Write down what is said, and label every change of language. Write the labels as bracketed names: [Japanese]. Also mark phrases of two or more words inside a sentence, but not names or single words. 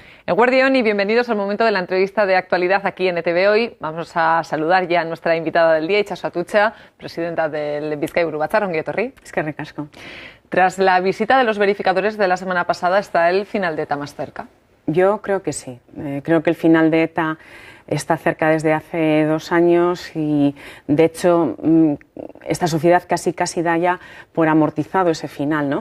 [Spanish] Eguerdión y bienvenidos al momento de la entrevista de actualidad aquí en ETV Hoy. Vamos a saludar ya a nuestra invitada del día, Itxaso Atutxa, presidenta del Bizkaiburu Batzar. [Basque] Ongi etorri. Eskerrik asko. [Spanish] Tras la visita de los verificadores de la semana pasada, ¿está el final de ETA más cerca? Yo creo que sí. Creo que el final de ETA está cerca desde hace 2 años y, de hecho, esta sociedad casi da ya por amortizado ese final, ¿no?